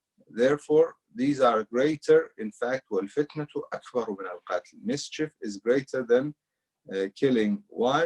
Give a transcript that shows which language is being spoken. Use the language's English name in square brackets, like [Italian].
[English] Therefore, these are greater. In fact, [Arabic] وَالْفِتْنَةُ أَكْبَرُ مِنَ الْقَتْلِ. [English] Mischief is greater than killing. Why?